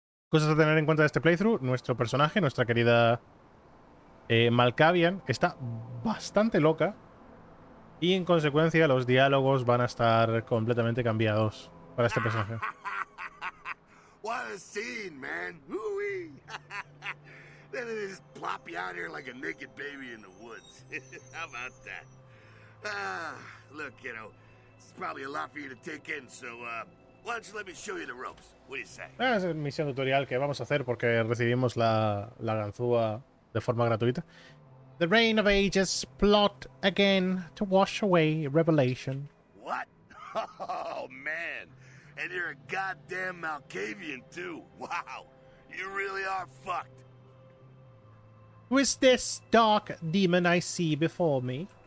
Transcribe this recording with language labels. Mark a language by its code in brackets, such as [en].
[es] Cosas a tener en cuenta de este playthrough. Nuestro personaje, nuestra querida Malkavian, está bastante loca. Y en consecuencia los diálogos van a estar completamente cambiados para este personaje. [en] What a scene, man. Hoo-wee. Then they just plop you out here like a naked baby in the woods. How about that? Look, it's probably a lot for you to take in, so why don't you let me show you the ropes? What do you say? [es] Es la misión tutorial que vamos a hacer porque recibimos la ganzúa de forma gratuita. [en] The Reign of Ages plot again to wash away Revelation. What? Oh, man. And you're a goddamn Malkavian, too. Wow. You really are fucked. Who is this dark demon I see before me?